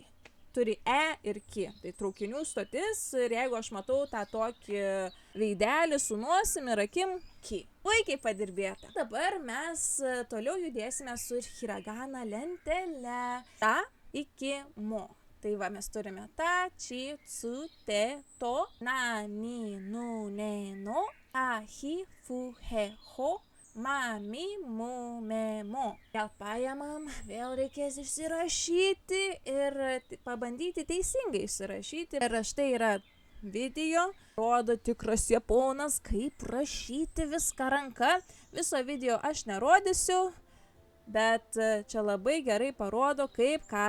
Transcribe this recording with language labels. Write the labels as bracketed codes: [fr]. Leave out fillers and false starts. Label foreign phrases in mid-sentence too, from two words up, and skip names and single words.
[lt] Turi e ir ki, tai traukinių stotis ir jeigu aš matau tą tokį veidelį su nosim ir akim, ki. Puikiai padirbėta. Dabar mes toliau judėsime su hiragana lentele. Ta iki mo. Tai va, mes turime ta, [ja] chi, tsu, te, to, na, ni, nu, ne, no, a, hi, fu, he, ho. Mami, mu, me, mo. [lt] Vėl paėmam, vėl reikės išsirašyti ir pabandyti teisingai išsirašyti. Ir štai yra video, rodo tikras japonas, kaip rašyti viską ranka. Viso video aš nerodysiu, bet čia labai gerai parodo, kaip ką.